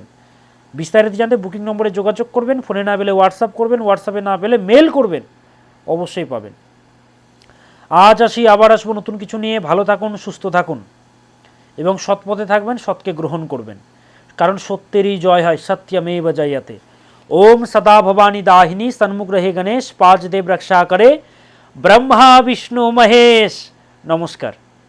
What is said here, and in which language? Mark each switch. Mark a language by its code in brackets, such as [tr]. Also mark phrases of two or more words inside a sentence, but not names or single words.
[bn] বিস্তারিত জানতে বুকিং নম্বরে যোগাযোগ করবেন, ফোনে না পেলে হোয়াটসঅ্যাপ করবেন, হোয়াটসঅ্যাপে না পেলে মেল করবেন, অবশ্যই পাবেন। আজ আসি, আবার আসবো নতুন কিছু নিয়ে। ভালো থাকুন, সুস্থ থাকুন এবং সৎপথে থাকবেন, সৎকে গ্রহণ করবেন, কারণ সত্যেরই জয় হয়, [sa] सत्यमेव जयते। [hi] ओम सदा भवानी दाहिनी, सन्मुख रहे गणेश, पांच देव रक्षा करे, ब्रह्मा विष्णु महेश। नमस्कार।